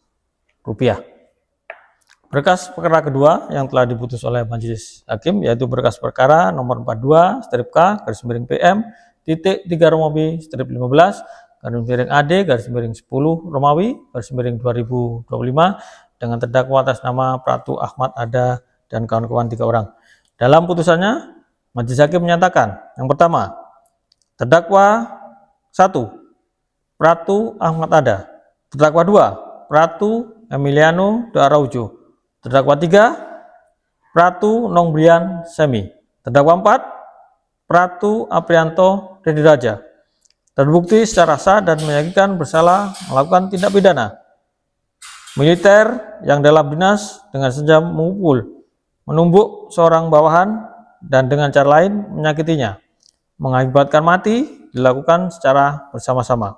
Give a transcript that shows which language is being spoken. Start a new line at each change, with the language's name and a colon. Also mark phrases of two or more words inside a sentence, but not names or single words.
Indonesian: Berkas perkara kedua yang telah diputus oleh majelis hakim yaitu berkas perkara nomor 42 strip K garis miring PM titik 3 Romawi strip 15 garis miring AD garis miring 10 Romawi garis miring 2025 dengan terdakwa atas nama Pratu Ahmad Ada dan kawan-kawan 3 orang. Dalam putusannya, majelis hakim menyatakan yang pertama, terdakwa 1 Pratu Ahmad Ada, terdakwa 2 Pratu Emiliano de Araujo, terdakwa 3 Pratu Nongbrian Semi, terdakwa 4 Pratu Aprianto Dediraja, terbukti secara sah dan meyakinkan bersalah melakukan tindak pidana militer yang dalam dinas dengan sengaja memukul, menumbuk seorang bawahan dan dengan cara lain menyakitinya, mengakibatkan mati dilakukan secara bersama-sama.